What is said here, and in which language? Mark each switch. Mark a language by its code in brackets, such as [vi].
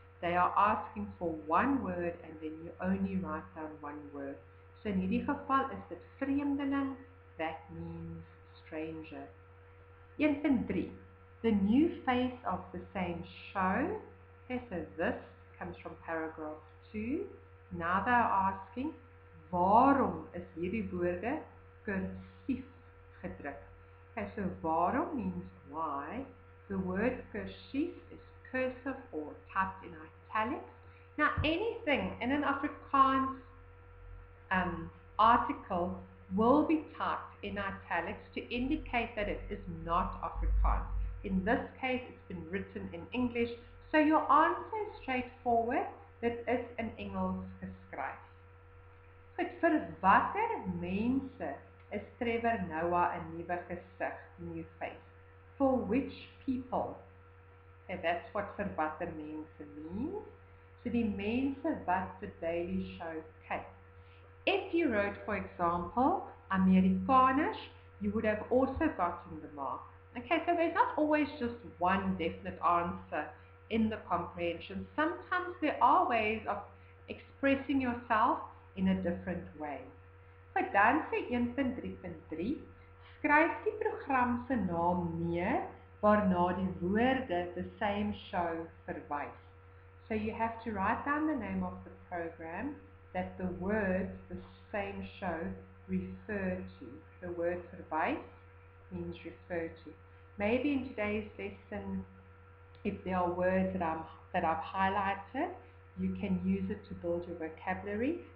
[en] They are asking for one word and then you only write down one word. [af] So in hierdie geval is dit vreemdeling, [en] that means stranger. [af] 1.3. [en] The new face of the same show. Okay, so this comes from paragraph 2. Now they are asking, [af] waarom is hierdie woorde kursief gedruk? [en] Okay, so waarom means why. The word kursief is cursive or typed in italics. Now anything in an Afrikaans article will be typed in italics to indicate that it is not Afrikaans. In this case, it's been written in English, So your answer is straightforward. [af] Dit is in Engels geskryf. Goed, vir watter mense is Trevor Noah 'n nuwe gesig, [en] new face? For which people? Okay, that's what [af] vir watter mense [en] means. So [af] die mense wat [en] the Daily Show kyk. If you wrote, for example, Amerikaners, you would have also gotten the mark. Okay, so there's not always just one definite answer in the comprehension. Sometimes there are ways of expressing yourself in a different way. [af] Goed, dan sê 1.3.3, skryf die program se naam neer waarna die woorde [en] the same show [af] verwys. [en] So you have to write down the name of the program that the words the same show refer to. The word verwys means refer to. Maybe in today's lesson, if there are words that I've highlighted, you can use it to build your vocabulary.